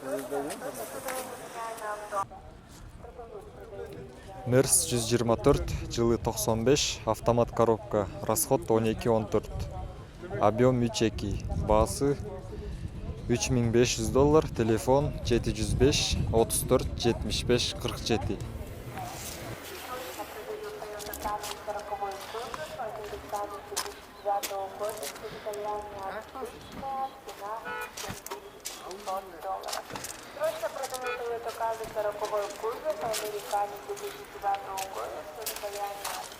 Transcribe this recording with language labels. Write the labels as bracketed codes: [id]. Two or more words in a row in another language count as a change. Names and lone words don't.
[ru] Мерс 124, жылы 95, автомат коробка, расход 12-14. Объем 3.2, баасы $3500, телефон 705 34 75 47. Срочно продаю Toyota Camry 40-й кузов, американец 2009 года, состояние